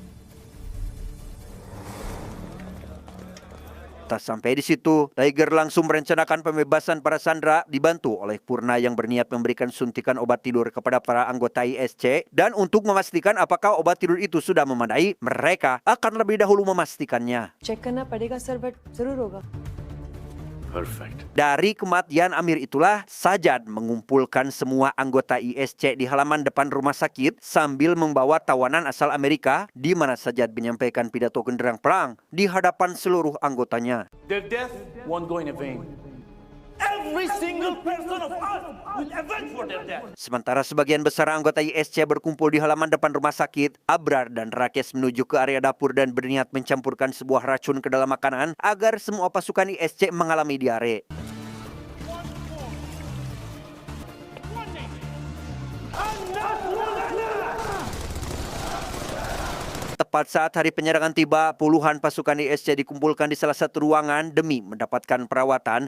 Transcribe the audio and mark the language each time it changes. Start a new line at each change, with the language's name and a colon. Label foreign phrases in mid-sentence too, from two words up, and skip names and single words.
Indonesian: Tak sampai di situ, Tiger langsung merencanakan pembebasan para sandera dibantu oleh Purna yang berniat memberikan suntikan obat tidur kepada para anggota ISC, dan untuk memastikan apakah obat tidur itu sudah memadai, mereka akan lebih dahulu memastikannya.
Hindi: Check करना पड़ेगा सर, but जरूर होगा.
English: Perfect.
Indonesian: Dari kematian Amir itulah, Sajad mengumpulkan semua anggota ISC di halaman depan rumah sakit sambil membawa tawanan asal Amerika, di mana Sajad menyampaikan pidato genderang perang di hadapan seluruh anggotanya.
English: Their death won't go in vain. Every single person of us will avenge for their death.
Indonesian: Sementara sebagian besar anggota ISC berkumpul di halaman depan rumah sakit, Abrar dan Rakes menuju ke area dapur dan berniat mencampurkan sebuah racun ke dalam makanan agar semua pasukan ISC mengalami diare. Tepat saat hari penyerangan tiba, puluhan pasukan ISC dikumpulkan di salah satu ruangan demi mendapatkan perawatan.